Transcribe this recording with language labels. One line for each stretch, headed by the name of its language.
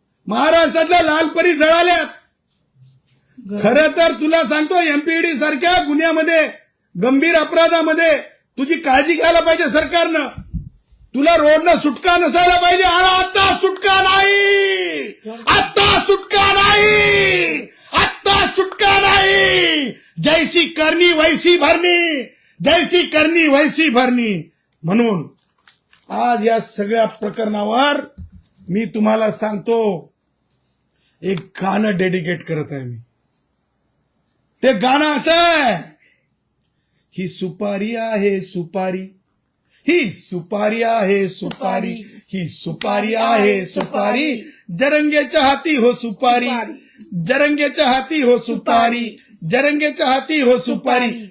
Marathi: महाराष्ट्रातल्या लालपरी जळाल्यात. खरं तर तुला सांगतो एमपीडी सारख्या गुन्ह्यामध्ये, गंभीर अपराधामध्ये तुझी काळजी घ्यायला पाहिजे सरकारनं. तुला रोडनं सुटका नसायला पाहिजे. आणि आता सुटका नाही, आता सुटका नाही, आता सुटका नाही.
Hindi: जैसी करनी वैसी भरनी, जैसी करनी वैसी भरनी.
Marathi: म्हणून आज या सगळ्या प्रकरणावर मी तुम्हाला सांगतो एक गाणं डेडिकेट करत आहे मी. ते गाणं असं आहे, ही सुपारी आहे सुपारी, ही सुपारी आहे सुपारी, ही सुपारी आहे सुपारी, जरंगेच्या हाती हो सुपारी, जरंगेच्या हाती हो सुपारी, जरंगेच्या हाती हो सुपारी.